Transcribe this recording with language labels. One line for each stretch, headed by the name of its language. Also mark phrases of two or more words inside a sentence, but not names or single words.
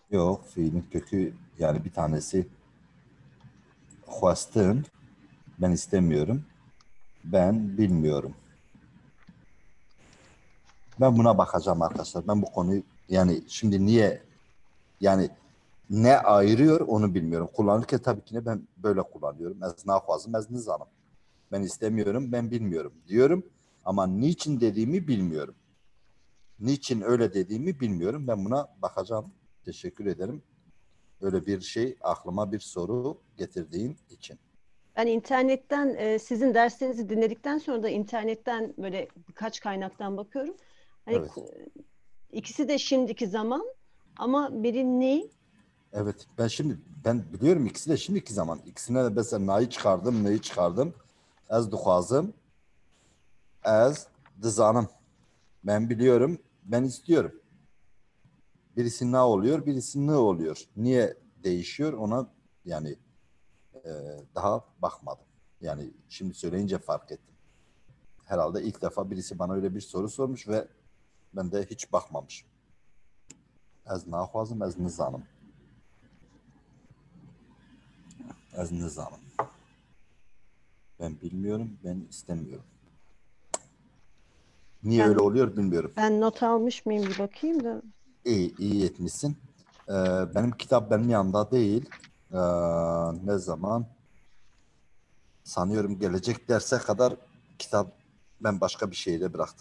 Turkish: Yok, fiilin kökü yani bir tanesi hwastin, ben istemiyorum, ben bilmiyorum. Ben buna bakacağım arkadaşlar. Ben bu konuyu yani şimdi niye yani ne ayırıyor onu bilmiyorum. Kullanırken tabii ki ben böyle kullanıyorum.
Kurdish: Ez nahvazım, ez nizanım.
Turkish: Ben istemiyorum, ben bilmiyorum diyorum. Ama niçin dediğimi bilmiyorum. Niçin öyle dediğimi bilmiyorum. Ben buna bakacağım. Teşekkür ederim. Öyle bir şey aklıma bir soru getirdiğin için. Ben internetten sizin derslerinizi dinledikten sonra da internetten böyle birkaç kaynaktan bakıyorum. Hani Evet. ikisi de şimdiki zaman ama biri ne? Evet. Ben biliyorum ikisi de şimdiki zaman. İkisine de mesela neyi çıkardım.
Kurdish: Ez duhazım. Ez dızanım.
Turkish: Ben biliyorum. Ben istiyorum. Birisi ne oluyor, birisi ne oluyor. Niye değişiyor ona yani daha bakmadım. Yani şimdi söyleyince fark ettim. Herhalde ilk defa birisi bana öyle bir soru sormuş ve ben de hiç bakmamışım.
Kurdish: Ez nahvazım, ez nizanım. Ez nizanım.
Turkish: Ben bilmiyorum, ben istemiyorum. Niye öyle oluyor bilmiyorum. Ben not almış mıyım bir bakayım da. İyi etmişsin. Benim kitap benim yanımda değil. Ne zaman? Sanıyorum gelecek derse kadar kitap ben başka bir şehirde bıraktım.